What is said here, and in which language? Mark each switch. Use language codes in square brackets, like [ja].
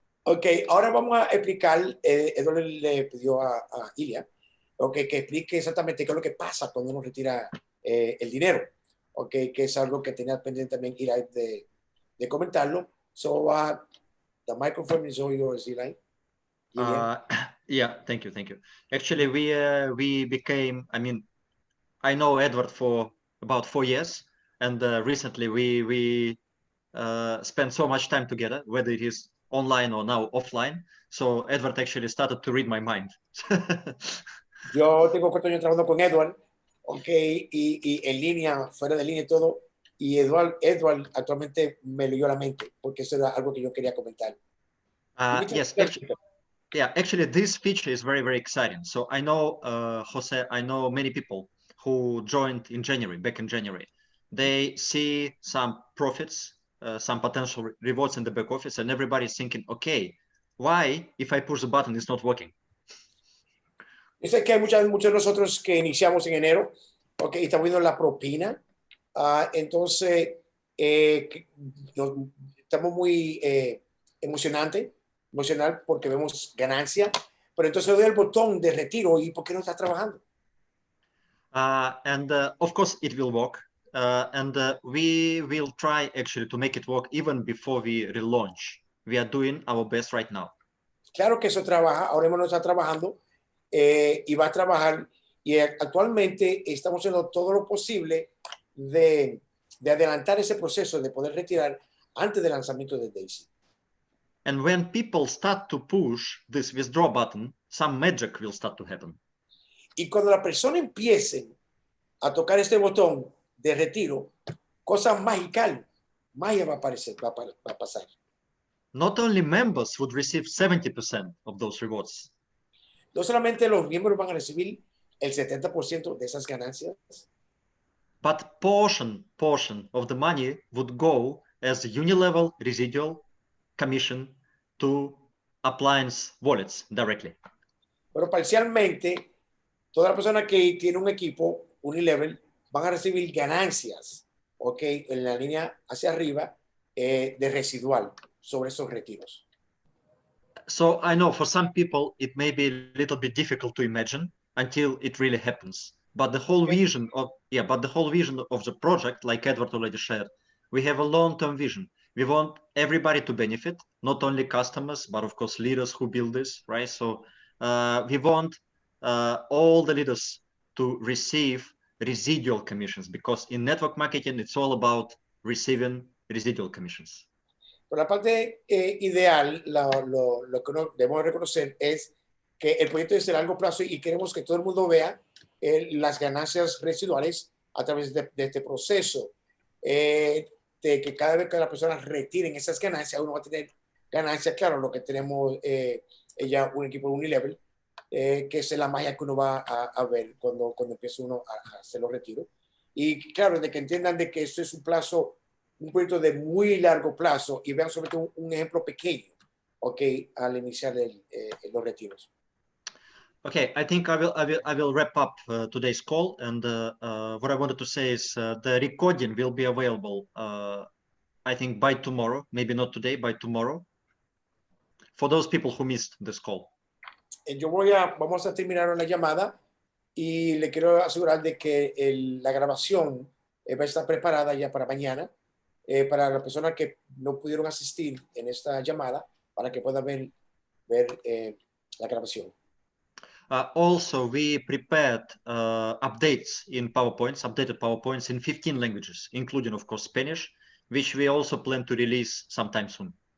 [es] Okay, ahora vamos a explicar, Eduardo le pidió a Ilya, okay, que explique exactamente qué es lo que pasa cuando uno retira el dinero, okay, que es algo que tenía pendiente también Ilya de comentarlo. So, [en] The microphone is all yours, Eli. Yeah, thank you, thank you. Actually, we became, I mean, I know Edward for about 4 years, and recently we spent so much time together, whether it is online or now offline. So Edward actually started to read my mind. [es] Yo tengo 4 años trabajando con Edward, ok, y en línea, fuera de línea y todo, y Edward actualmente me leyó la mente, porque eso era algo que yo quería comentar. [en] Yes, actually, this feature is very, very exciting. So I know, Jose, I know many people who joined in January, back in January. They see some profits, some potential rewards in the back office, and everybody's thinking, okay, why, if I push the button, it's not working? [es] Yo sé que hay muchos de nosotros que iniciamos en enero, ok, y estamos viendo la propina, entonces estamos muy emocional porque vemos ganancia, pero entonces doy el botón de retiro y ¿por qué no está trabajando? [en] And of course, it will work. And we will try actually to make it work even before we relaunch. We are doing our best right now. [es] Claro que eso trabaja, ahora mismo no está trabajando y va a trabajar y actualmente estamos haciendo todo lo posible de adelantar ese proceso de poder retirar antes del lanzamiento de Daisy. [en] And when people start to push this withdraw button, some magic will start to happen. [es] Y cuando la persona empiece a tocar este botón de retiro, cosas mágicas, magia va a aparecer, va a pasar. [en] Not only members would receive 70% of those rewards. [es] No solamente los miembros van a recibir el 70% de esas ganancias, [en] but portion of the money would go as unilevel residual commission to appliance wallets directly. [es] pero parcialmente toda la persona que tiene un equipo unilevel van a recibir ganancias, ok, en la línea hacia arriba de residual sobre esos retiros. [en] So I know for some people it may be a little bit difficult to imagine until it really happens. But the whole vision of the project, like Edward already shared, we have a long-term vision. We want everybody to benefit, not only customers, but of course leaders who build this, right? So we want all the leaders to receive residual commissions, because in network marketing, it's all about receiving residual commissions. [es] Pero la parte ideal, lo que debemos reconocer es que el proyecto es de largo plazo y queremos que todo el mundo vea las ganancias residuales a través de este proceso. De que cada vez que las personas retiren esas ganancias, uno va a tener ganancias, claro, lo que tenemos ya un equipo Unilevel, que es la magia que uno va a ver cuando empieza uno a hacer los retiros. Y claro, de que entiendan de que esto es un proyecto de muy largo plazo y vean sobre todo un ejemplo pequeño, ok, al iniciar los retiros. [en] Okay, I think I will wrap up today's call, and what I wanted to say is the recording will be available, I think by tomorrow, maybe not today, by tomorrow, for those people who missed this call. [es] Vamos a terminar una llamada y le quiero asegurar de que la grabación va a estar preparada ya para mañana, para las personas que no pudieron asistir en esta llamada, para que puedan ver la grabación. [en] Also, we prepared updated PowerPoints in 15 languages, including, of course, Spanish, which we also plan to release sometime soon.